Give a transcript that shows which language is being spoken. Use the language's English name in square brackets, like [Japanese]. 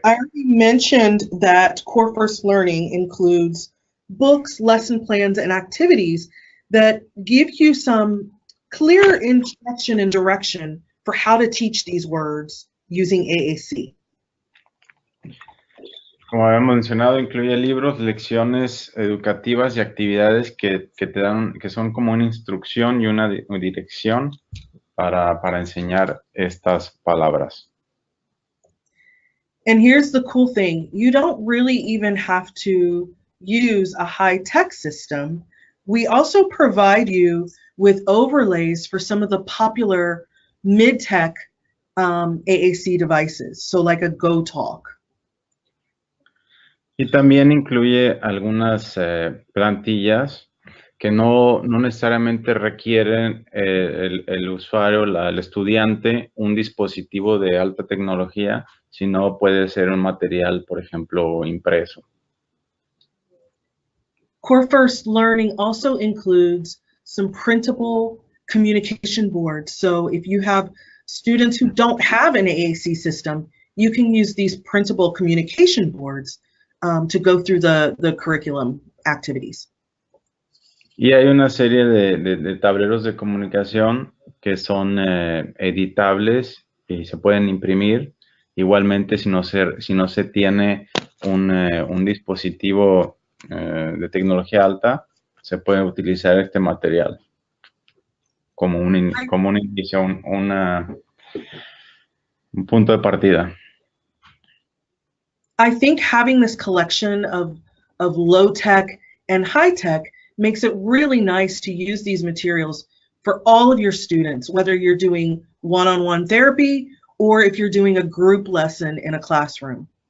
[English] I already mentioned that Core First Learning includes books, lesson plans, and activities that give you some clear instruction and direction for how to teach these words using AAC. [Spanish] Como habíamos mencionado, incluye libros, lecciones educativas y actividades que son como una instrucción y una dirección para enseñar estas palabras. [English] And here's the cool thing. You don't really even have to use a high-tech system. We also provide you with overlays for some of the popular mid-tech AAC devices, so like a GoTalk. [Spanish] Y también incluye algunas plantillas que no necesariamente requieren el usuario, el estudiante, un dispositivo de alta tecnología, sino puede ser un material, por ejemplo, impreso. [English] Core First Learning also includes some printable communication boards. So if you have students who don't have an AAC system, you can use these printable communication boards to go through the curriculum activities. [Spanish] Y hay una serie de tableros de comunicación que son editables y se pueden imprimir. Igualmente, si no se tiene un dispositivo de tecnología alta, se puede utilizar este material como un inicio, un punto de partida. [English] I think having this collection of low-tech and high-tech makes it really nice to use these materials for all of your students, whether you're doing one-on-one therapy or if you're doing a group lesson in a classroom.